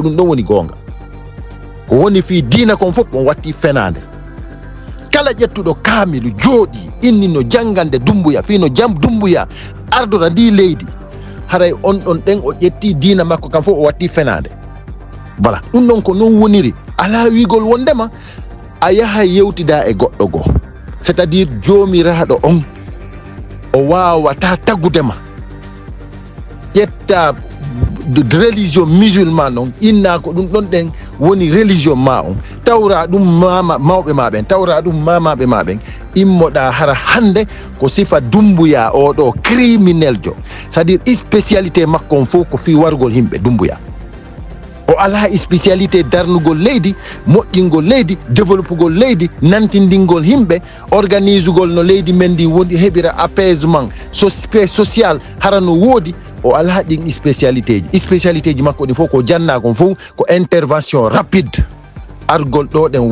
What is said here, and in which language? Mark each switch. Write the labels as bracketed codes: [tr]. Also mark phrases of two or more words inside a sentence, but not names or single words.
[ff] ɗum ɗon woni goonga ko woni fi diina kon fof on watti fenande kala ƴettuɗo kaamilu jooɗi inni no jangande Doumbouya fino jam Doumbouya ardora ndi leydi haray on ɗon ɗen o ƴetti diina makko kam fof o watti fenade voilà ɗum ɗon ko non woniri ala wigol wondema a yaha yewtida e goɗɗo goo [fr] c'est à dire [ff] joomiraɗo on o wawata tagudema ƴetta [fr] religion musulman [ff] on inna ko ɗum ɗon ɗen woni religion ma on tawra ɗum mawɓe ma ɓen tawra ɗum mamaɓe ma ɓen immoɗa hara hande ko sifa Doumbouya oɗo criminel jo [fr] c'est à dire spécialité [ff] makko on fof ko fi wargol himɓe Doumbouya o ala spécialité darnugol leydi moƴƴingol leydi développegol leydi nantindingol himɓe organisugol no leydi men ndi woni heɓira apaisement social hara no woodi o ala ɗin spécialité ji makko ɗi fof ko jannakon fof ko [fr] intervention rapide [ff] argol ɗo ɗen